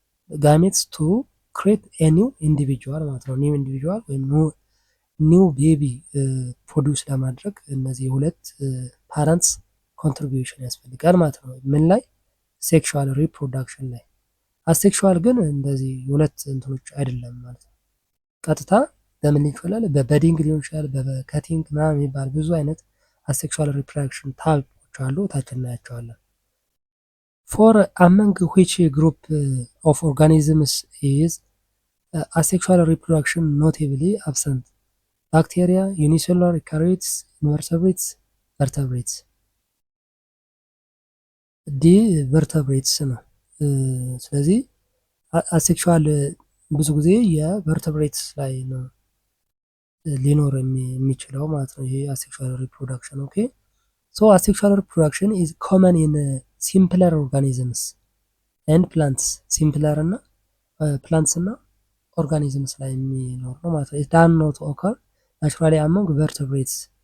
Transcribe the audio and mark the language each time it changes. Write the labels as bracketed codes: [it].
[en] ጋሜትስ ቱ ክሬት ኤ ኒው ኢንዲቪጁዋል [am] ማለት ነው። ኒው ኢንዲቪጁዋል ወይም ኒው ቤቢ ፕሮዲውስ ለማድረግ እነዚህ ሁለት ፓረንትስ ኮንትሪቢዩሽን ያስፈልጋል ማለት ነው። ምን ላይ? ሴክሹዋል ሪፕሮዳክሽን ላይ። አሴክሹዋል ግን እንደዚህ ሁለት እንትኖች አይደለም ማለት ነው። ቀጥታ በምን ሊሆን ይችላል? በበዲንግ ሊሆን ይችላል፣ በከቲንግ ምናምን የሚባል ብዙ አይነት አሴክሹዋል ሪፕሮዳክሽን ታይፕ አሉ፣ ታች እናያቸዋለን። [en] for among which group of organisms is asexual reproduction notably absent? [am] ባክቴሪያ፣ ዩኒሴሉላር፣ ዩካሪዮትስ፣ ኢንቨርተብሬትስ፣ ቨርተብሬትስ። ዲ ቨርተብሬትስ ነው። ስለዚህ አሴክሹዋል ብዙ ጊዜ የቨርተብሬትስ ላይ ነው ሊኖር የሚችለው ማለት ነው። ይሄ አሴክሹዋል ሪፕሮዳክሽን ኦኬ። [en] ሶ አሴክሹዋል ሪፕሮዳክሽን ኢዝ ኮመን ኢን ሲምፕለር ኦርጋኒዝምስ ኤንድ ፕላንትስ። [am] ሲምፕለር እና ፕላንትስ እና ኦርጋኒዝምስ ላይ የሚኖር ነው ማለት ነው። [en] ኢት ዳዝ ኖት ኦከር ናቹራሊ አሞንግ ቨርተብሬትስ።